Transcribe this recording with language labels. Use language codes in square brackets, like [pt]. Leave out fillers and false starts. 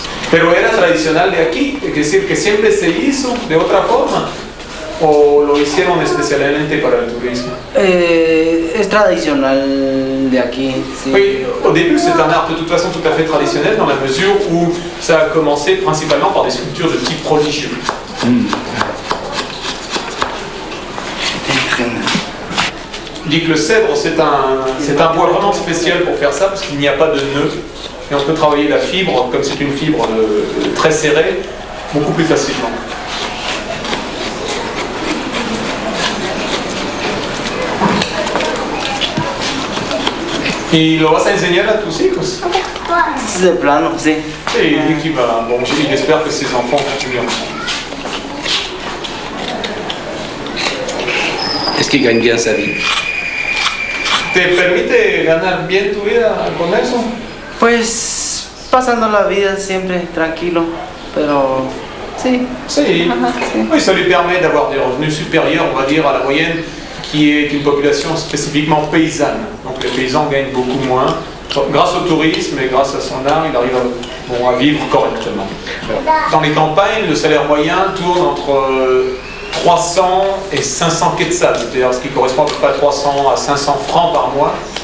[es] Pero era tradicional de aquí, es decir, que siempre se hizo de otra forma, o lo hicieron especialmente para el turismo. Es tradicional de aquí. Sí. [fr] Oui, au début c'est un art de toute façon tout à fait traditionnel dans la mesure où ça a commencé principalement par des sculptures de type religieux. Je dis que le cèdre c'est un bois vraiment spécial pour faire ça parce qu'il n'y a pas de nœud. Et on peut travailler la fibre, comme c'est une fibre très serrée, beaucoup plus facilement. [es] ¿Y lo vas a enseñar a tus hijos? De plano, sí. [fr] Et il dit qu'il va, bon, il espère que ses enfants continueront. Est-ce qu'il gagne bien sa vie? [es] ¿Te permite ganar bien tu vida con eso? Pues pasando la vida siempre tranquilo, pero sí. Sí. Ajá, sí. [fr] Oui, ça lui permet d'avoir des revenus supérieurs, on va dire, à la moyenne, qui est une population spécifiquement paysanne. Donc les paysans gagnent beaucoup moins. Grâce au tourisme et grâce à son art, il arrive à vivre correctement. Dans les campagnes, le salaire moyen tourne entre 300 et 500 quetzals, c'est-à-dire ce qui correspond à peu près à 300 à 500 francs par mois.